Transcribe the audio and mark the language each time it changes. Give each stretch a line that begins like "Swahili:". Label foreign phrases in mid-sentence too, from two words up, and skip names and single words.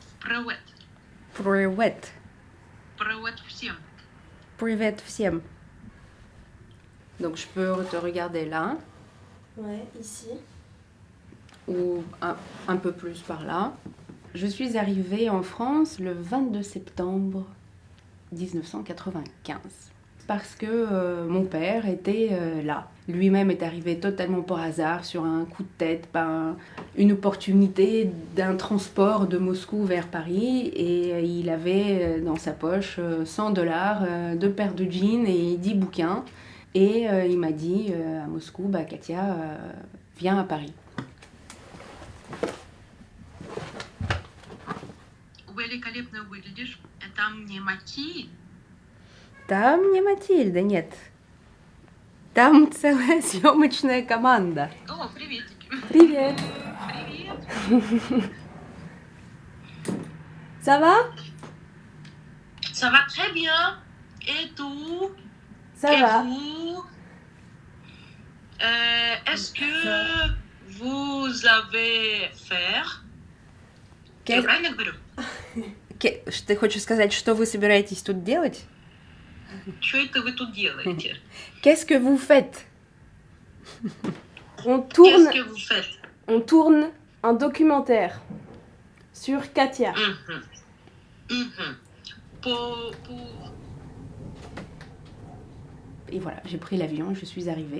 Russian: Привет. Привет. Привет всем. Привет всем.
French: Donc je peux te regarder là. Ouais, ici. Ou un peu plus par là. Je suis arrivée en France le 22 septembre 1995 parce que mon père était là. Lui-même est arrivé totalement par hasard sur un coup de tête, par une opportunité d'un transport de Moscou vers Paris et il avait dans sa poche $100, 2 paires de jeans et 10 bouquins et il m'a dit à Moscou, bah Katia, viens à Paris.
Russian: Великолепно выглядишь. Там не Мати. Там не Матильда, нет. Там целая съемочная команда. О, приветики. Привет. Привет.
French: Ça va? Ça va très bien. Et tout? Ça Et va. vous? Est-ce que vous avez faire?
Russian: Я правильно говорю? Ты хочешь сказать, что вы собираетесь тут делать? Что это вы тут делаете?
French: Qu'est-ce que vous faites? On tourne, Qu'est-ce que vous faites? on tourne un documentaire sur Katia. Mhm. Mhm. Pour... Et voilà, j'ai pris l'avion, je suis arrivée.